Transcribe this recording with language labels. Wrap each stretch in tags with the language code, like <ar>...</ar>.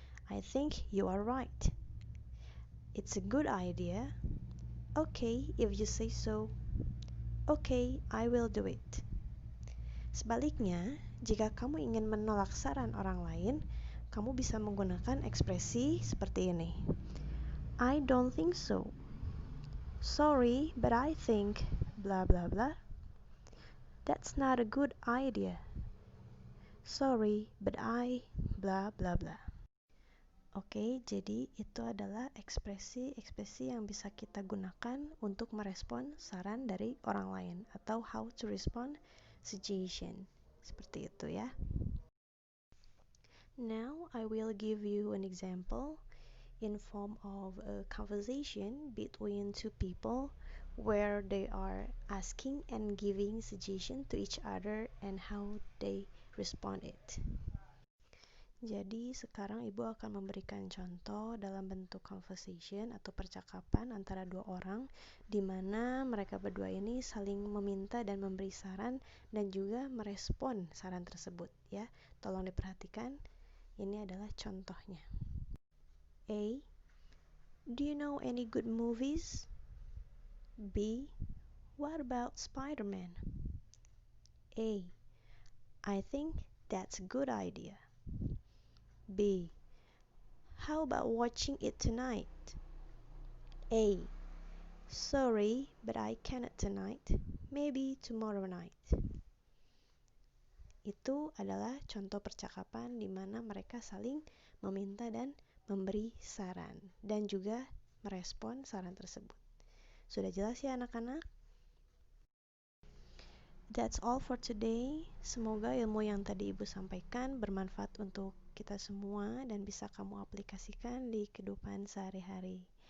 <en>I think you are right. It's a good idea. Okay, if you say so. Okay, I will do it.</en> <id>Sebaliknya, jika kamu ingin menolak saran orang lain, kamu bisa menggunakan ekspresi seperti ini.</id> <en>I don't think so. Sorry, but I think blah blah blah. That's not a good idea. Sorry, but I blah blah blah.</en> <id>Oke, jadi itu adalah ekspresi-ekspresi yang bisa kita gunakan untuk merespon saran dari orang lain atau</id> <en>how to respond suggestion.</en> <id>Seperti itu ya.</id> <en>Now I will give you an example in form of a conversation between two people where they are asking and giving suggestion to each other and how they respond it.</en> <id>Jadi sekarang ibu akan memberikan contoh dalam bentuk conversation atau percakapan antara dua orang di mana mereka berdua ini saling meminta dan memberi saran dan juga merespon saran tersebut ya. Tolong diperhatikan, ini adalah contohnya.</id> <en>A. Do you know any good movies? B. What about Spider-Man? A. I think that's a good idea. B. How about watching it tonight? A. Sorry, but I cannot tonight. Maybe tomorrow night.</en> <id>Itu adalah contoh percakapan di mana mereka saling meminta dan memberi saran dan juga merespon saran tersebut. Sudah jelas ya anak-anak?</id> <en>That's all for today.</en> <id>Semoga ilmu yang tadi Ibu sampaikan bermanfaat untuk kita semua dan bisa kamu aplikasikan di kehidupan sehari-hari.</id>